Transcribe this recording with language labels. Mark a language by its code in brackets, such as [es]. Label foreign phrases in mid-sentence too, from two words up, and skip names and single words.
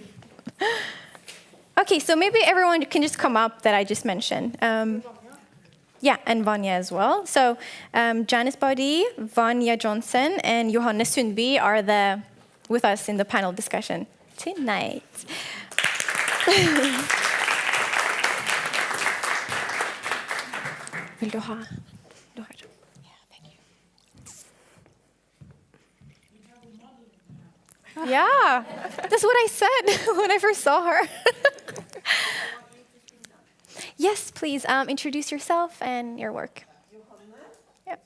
[en] Okay, so maybe everyone can just come up that I just mentioned. Yeah, and Vanya as well. So Janice Body, Vanya Johnson, and Johanne Sundby are with us in the panel discussion tonight. [no] Vil du ha? Du har. [en] Yeah, that's what I said when I first saw her. Yes, please introduce yourself and your work. Yep.